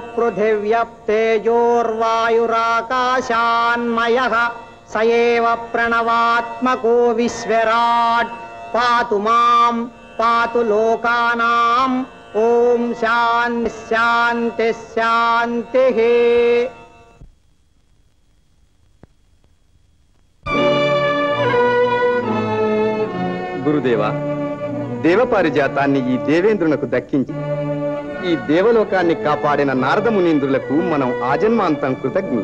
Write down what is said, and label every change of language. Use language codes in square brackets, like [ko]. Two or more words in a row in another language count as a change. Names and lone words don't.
[sa] पृथिव्यप्तेजोर्वायुराकाशान्मयः स एव प्रणवात्मको विश्वराट् पातु मां पातु लोकानाम् ओम शांति शांति शांति। [te] గురుదేవా, దేవపారిజాతాన్ని ఈ దేవేంద్రునకు దక్కించి ఈ దేవలోకాన్ని కాపాడిన నారద మునీంద్రులకు మనం ఆజన్మాంతం కృతజ్ఞులు.